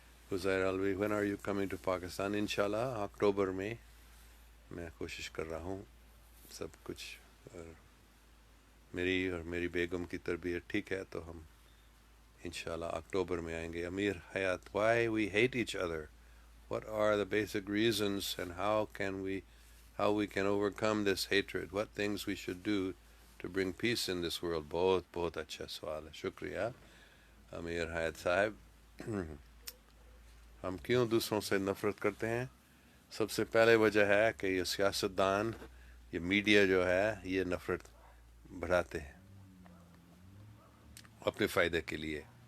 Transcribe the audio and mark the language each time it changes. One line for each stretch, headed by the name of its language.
Urdu: حزیر الوی
English: when are you coming to
Urdu: Pakistan? انشاءاللہ اکتوبر میں میں کوشش کر رہا ہوں. سب کچھ اور میری بیگم کی تربیت ٹھیک ہے تو ہم انشاءاللہ اکتوبر میں آئیں گے.
English: Amir Hayat: why we hate each other, what are the basic reasons and how we can overcome this hatred, what things we should do to bring peace in this world.
Urdu: بہت بہت اچھا سوال ہے, شکریہ امیر حیات صاحب. ہم کیوں دوسروں سے نفرت کرتے ہیں؟ سب سے پہلے وجہ ہے کہ یہ سیاستدان, یہ میڈیا جو ہے یہ نفرت بڑھاتے ہیں اپنے فائدے کے لیے.